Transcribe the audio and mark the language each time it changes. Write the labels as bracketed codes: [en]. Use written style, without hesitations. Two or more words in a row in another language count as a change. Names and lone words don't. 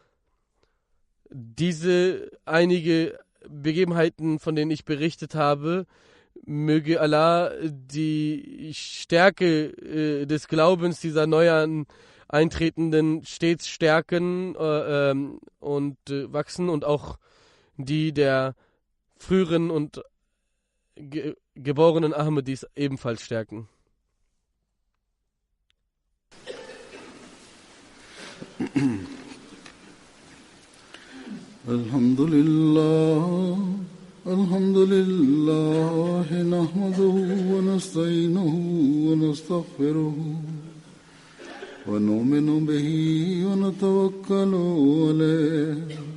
[de] Diese einige Begebenheiten, von denen ich berichtet habe, möge Allah die Stärke des Glaubens dieser neuen Eintretenden stets stärken und wachsen, und auch die der früheren und geborenen Ahmadis ebenfalls stärken. [ar] الحمد لله، الحمد لله، نحمده ونستعينه ونستغفره ونؤمن به ونتوكل عليه